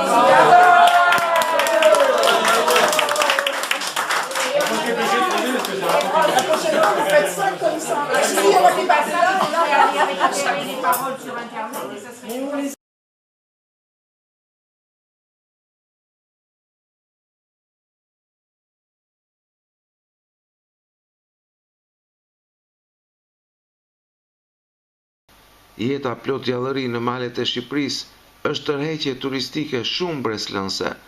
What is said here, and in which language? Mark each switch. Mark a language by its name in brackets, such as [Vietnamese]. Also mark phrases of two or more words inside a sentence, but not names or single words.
[French] La prochaine fois, vous faites ça comme ça. Si on va dépasser là, Il y avait les paroles sur Internet et ça serait... [Albanian] Jeta plot gjallëri në malet e Shqipërisë është tërheqje turistike shumë breslënse.